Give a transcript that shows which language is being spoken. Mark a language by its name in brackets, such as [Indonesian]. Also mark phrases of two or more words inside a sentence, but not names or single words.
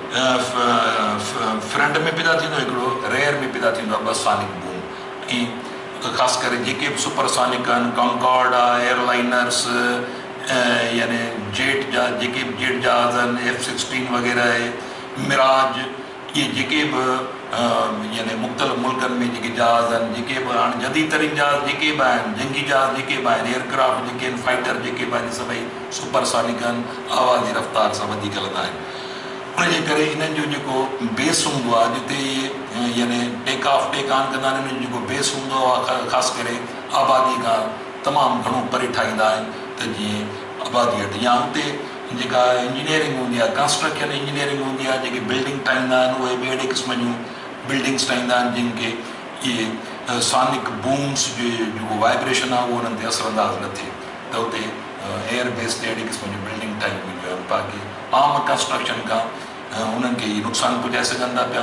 [Sindhi] फ्रंट में पैदा थींदो हिकिड़ो रेयर में पैदा थींदो आहे ॿ [English] sonic boom [Sindhi] ऐं ख़ासि करे जेके बि सुपरसोनिक आहिनि कॉन्कॉर्ड आहे एयरलाइनर्स यानी जेट जा जेके बि जेट जहाज़ आहिनि F-16 वग़ैरह आहे मिराज इहे जेके बि यानी मुख़्तलिफ़ मुल्कनि में जेके जहाज़ आहिनि जेके बि हाणे जदीद तरीन जहाज़ जेके बि आहिनि जंगी जहाज़ जेके बि आहिनि एयरक्राफ्ट जेके आहिनि फाइटर जेके बि आहिनि सभई सुपरसोनिक आहिनि आवाज़ जी रफ़्तार सां वधीक हलंदा आहिनि उनजे करे इन्हनि जो जेको बेस हूंदो आहे जिते यानी [English] take off take on [Sindhi] कंदा आहिनि उनजो जेको बेस हूंदो आहे ख़ासि करे आबादी खां तमामु घणो परे ठाहींदा आहिनि त जीअं आबादी वटि या हुते जेका इंजीनियरिंग हूंदी आहे [English] construction engineering [Sindhi] हूंदी आहे जेके बिल्डिंग ठाहींदा आहिनि उहे बि अहिड़े क़िस्म जूं बिल्डिंग्स ठाहींदा आहिनि जिनखे इहे [English] sonic booms [Sindhi] जो जेको वाइब्रेशन आहे उहो उन्हनि ते असरअंदाज़ न थिए, त उते [English] air base [Sindhi] ते अहिड़ी क़िस्म जूं बिल्डिंग ठाही वेंदियूं आहिनि बाक़ी आम कंस्ट्रक्शन खां उन्हनि खे इहे नुक़सानु पुॼाए सघनि था पिया।